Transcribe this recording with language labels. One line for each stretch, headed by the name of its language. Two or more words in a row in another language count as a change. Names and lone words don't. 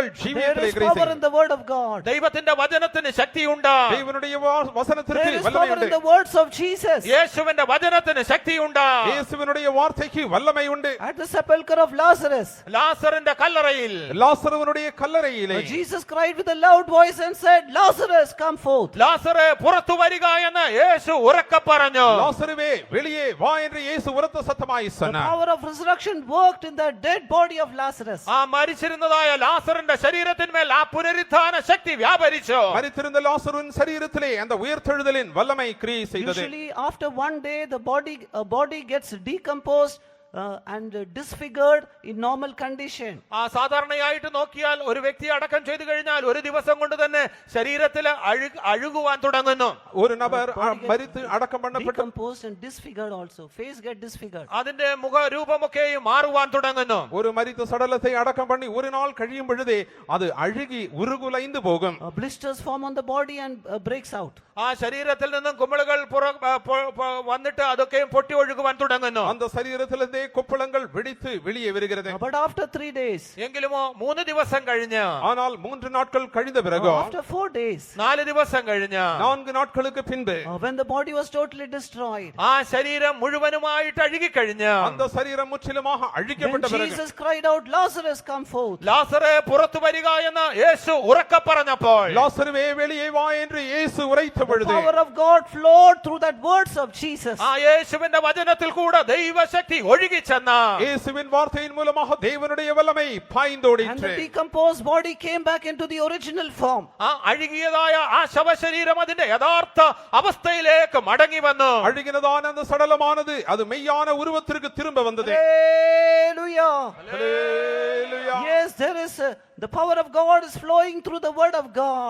English: There
Tamil: ஜீவியத்திலே
English: is
Tamil: கிரியை
English: power in
Tamil: செய்யும்.
English: the word of God.
Malayalam: ദൈവത്തിന്റെ വചനത്തിന് ശക്തിയുണ്ട്.
Tamil: தேவனுடைய வசனத்திற்கு
English: There is
Tamil: வல்லமை
English: power in
Tamil: உண்டு.
English: the words of Jesus.
Malayalam: യേശുവിന്റെ വചനത്തിന് ശക്തിയുണ്ട്.
Tamil: இயேசுவினுடைய வார்த்தைக்கு வல்லமை உண்டு.
English: At the sepulchre of Lazarus,
Malayalam: ലാസറിന്റെ കല്ലറയിൽ
Tamil: லாசருவினுடைய கல்லறையிலே
English: Jesus cried with a loud voice and said, Lazarus, come forth.
Malayalam: ലാസറെ പുറത്തു വരിക എന്ന് യേശു ഉറക്കെ പറഞ്ഞു.
Tamil: லாசருவே வெளியே வா என்று இயேசு உரத்த சத்தமாய்
English: The
Tamil: சொன்னார்.
English: power of resurrection worked in the dead body of Lazarus.
Malayalam: ആ മരിച്ചിരുന്നതായ ലാസറിന്റെ ശരീരത്തിന്മേൽ ആ പുനരുത്ഥാന ശക്തി വ്യാപരിച്ചു.
Tamil: மரித்திருந்த லாசருவின் சரீரத்திலே அந்த உயிர்த்தெழுதலின் வல்லமை கிரியை செய்தது.
English: Usually after one day the body gets decomposed and disfigured in normal condition.
Malayalam: ആ സാധാരണയായിട്ട് നോക്കിയാൽ ഒരു വ്യക്തി അടക്കം ചെയ്തു കഴിഞ്ഞാൽ ഒരു ദിവസം കൊണ്ട് തന്നെ ശരീരത്തിൽ അഴുകുവാൻ തുടങ്ങുന്നു.
Tamil: ஒரு நபர் மரித்து அடக்கம் பண்ணப்பட்ட
English: Decomposed and disfigured also. Face get disfigured.
Malayalam: അതിന്റെ മുഖരൂപമൊക്കെയും മാറുവാൻ തുടങ്ങുന്നു.
Tamil: ஒரு மரித்த சடலத்தை அடக்கம் பண்ணி ஒரு நாள் കഴിയും பொழுதே அது அழுகி உருகுலைந்து போகும்.
English: Blisters form on the body and breaks out.
Malayalam: ആ ശരീരത്തിൽ നിന്നും കുമിളുകൾ വന്നിട്ട് അതൊക്കെയും പൊട്ടി ഒഴുകുവാൻ തുടങ്ങുന്നു.
Tamil: அந்த சரீரத்திலிருந்தே கொப்பளங்கள் வெடித்து வெளியே வருகிறது.
English: But after 3 days,
Malayalam: എങ്കിലുമോ 3 ദിവസം കഴിഞ്ഞ്,
Tamil: ஆனால் 3 நாட்கள் கழிந்த பிறகு,
English: after 4 days,
Malayalam: 4 ദിവസം കഴിഞ്ഞ്,
Tamil: 4 நாட்களுக்கு பின்பு,
English: when the body was totally destroyed,
Malayalam: ആ ശരീരം മുഴുവനുമായിട്ട് അഴുകിക്കഴിഞ്ഞ്,
Tamil: அந்த சரீரம் முற்றிலுமாக
English: when
Tamil: அழிக்கப்பட்ட பிறகு,
English: Jesus cried out, Lazarus, come forth.
Malayalam: ലാസറെ പുറത്തു വരിക എന്ന് യേശു ഉറക്കെ പറഞ്ഞപ്പോൾ,
Tamil: லாசருவே வெளியே வா என்று இயேசு உரைத்த
English: The
Tamil: பொழுது,
English: power of God flowed through that words of Jesus.
Malayalam: ആ യേശുവിന്റെ വചനത്തിൽ കൂടെ ദൈവശക്തി ഒഴുകി ചെന്ന
Tamil: இயேசுவின் வார்த்தையின் மூலமாக தேவனுடைய வல்லமை
English: And the
Tamil: பாய்ந்தோடிற்று.
English: decomposed body came back into the original form.
Malayalam: ആ അഴുകിയതായ ആ ശവശരീരം അതിന്റെ യഥാർത്ഥ അവസ്ഥയിലേക്ക് മടങ്ങി വന്നു.
Tamil: அழுகினதான அந்த சடலமானது அது மெய்யான உருவத்திற்கு திரும்ப வந்தது.
English: Hallelujah. Hallelujah. Yes, there is the power of God is flowing through the word of God.